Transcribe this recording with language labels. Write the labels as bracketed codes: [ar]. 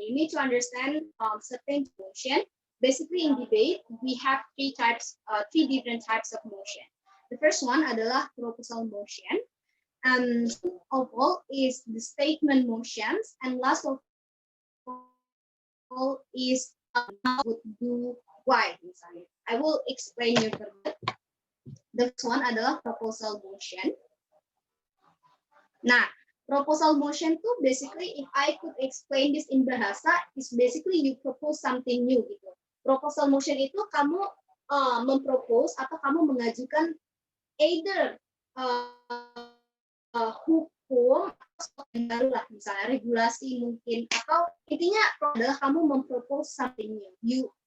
[en] You need to understand certain motion. Basically in debate we have three different types of motion. The first one [id] adalah [en] proposal motion, and of all is the statement motions, and last of all is would do why. [id] Misalnya, [en] I will explain you further. The first one [id] adalah [en] proposal motion. [id] Nah, [en] proposal motion tuh basically, if I could explain this in bahasa, is basically you propose something new gitu. [id] Proposal motion itu kamu mempropose atau kamu mengajukan either hukum atau baru lah, misalnya regulasi mungkin, atau intinya adalah kamu mempropose [en] something new.